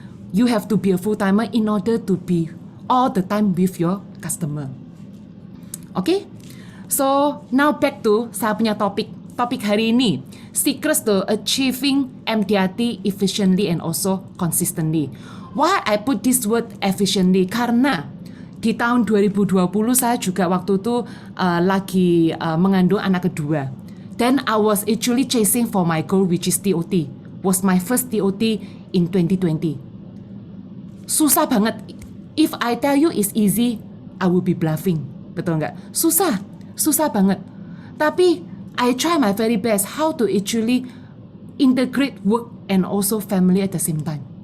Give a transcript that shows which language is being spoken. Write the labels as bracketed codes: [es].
[en] You have to be a full-timer in order to be all the time with your customer. Okay? So, now back to [id] saya punya topik hari ini. [en] Secrets to achieving MDRT efficiently and also consistently. Why I put this word efficiently? [id] Karena di tahun 2020 saya juga waktu itu lagi mengandung anak kedua. [en] Then I was actually chasing for my goal, which is TOT. Was my first TOT in 2020. [id] Susah banget. [en] If I tell you it's easy, I will be bluffing. [id] Betul nggak? Susah banget. Tapi [en] I try my very best how to actually integrate work and also family at the same time.